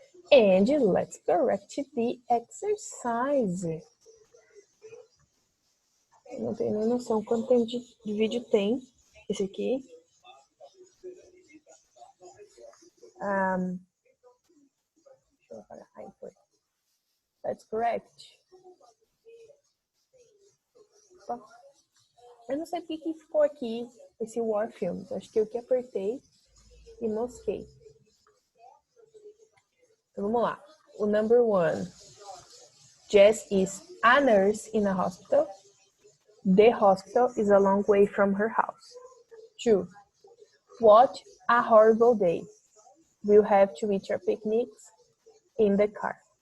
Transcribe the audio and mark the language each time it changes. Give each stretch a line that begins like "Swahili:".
English: And let's correct the exercise.
Portuguese: Não tenho nem noção quanto tempo de vídeo tem esse aqui. Deixa eu apagar. Aí foi.
English: That's correct.
Portuguese: Eu não sei porque que ficou aqui esse War Films. Acho que eu que apertei e mosquei. Então vamos lá.
English: O number 1. Jess is a nurse in a hospital. The hospital is a long way from her house. 2. What a horrible day. We'll have to eat our picnics in the car.